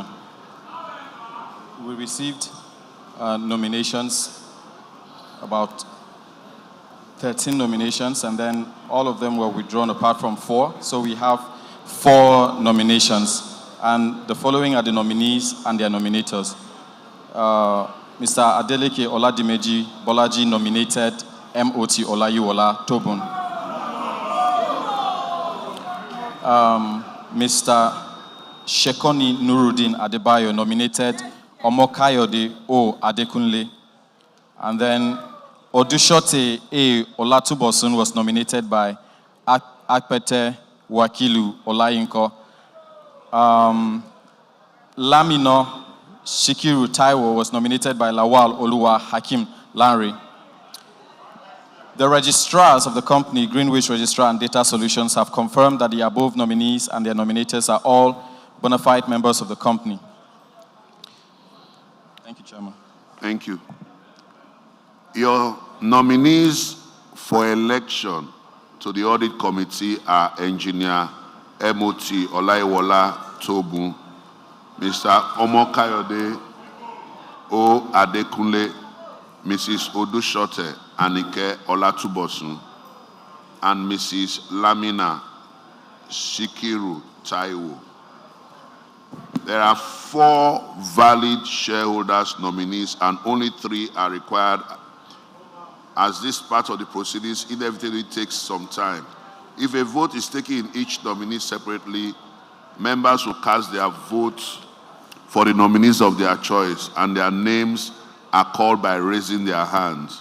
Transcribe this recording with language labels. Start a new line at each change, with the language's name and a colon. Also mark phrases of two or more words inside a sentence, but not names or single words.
English: We received nominations, about 13 nominations, and then all of them were withdrawn apart from 4. So we have 4 nominations. And the following are the nominees and their nominators. Mr. Adeleke Oladimeji Bolaji nominated MOT Olayiwola Tobun. Mr. Shekoni Nuruddin Adebayo nominated Omokayode O Adekunle. And then Odushote A. Olatubosun was nominated by Akpete Wakilu Olayinko. Lamino Shikiru Taiwo was nominated by Lawal Oluwa Hakim Lanre. The registrars of the company, Greenwich Registrar and Data Solutions, have confirmed that the above nominees and their nominators are all bona fide members of the company. Thank you, Chairman. Thank you. Your nominees for election to the Audit Committee are Engineer MOT Olayiwola Tobun, Mr. Omokayode O Adekunle, Mrs. Odushote Anike Olatubosun, and Mrs. Lamina Shikiru Taiwo. There are 4 valid shareholders nominees and only 3 are required. As this part of the proceedings inevitably takes some time, if a vote is taken in each nominee separately, members will cast their votes for the nominees of their choice, and their names are called by raising their hands.